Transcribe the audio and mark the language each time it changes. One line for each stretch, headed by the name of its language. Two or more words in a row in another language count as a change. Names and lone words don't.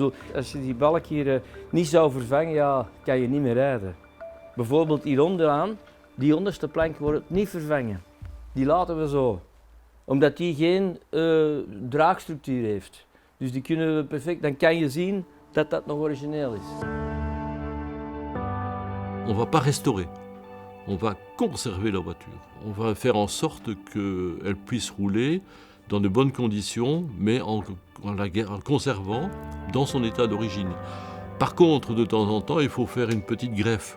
Dutch: Bedoel, als je die balk hier niet zou vervangen, ja, kan je niet meer rijden. Bijvoorbeeld hier onderaan, die onderste plank wordt niet vervangen. Die laten we zo. Omdat die geen draagstructuur heeft. Dus die kunnen we perfect, dan kan je zien dat dat nog origineel is.
French: On ne va pas restaurer, on va conserver la voiture. On va faire en sorte qu'elle puisse rouler dans de bonnes conditions, mais en conservant dans son état d'origine. Par contre, de temps en temps, il faut faire une petite greffe.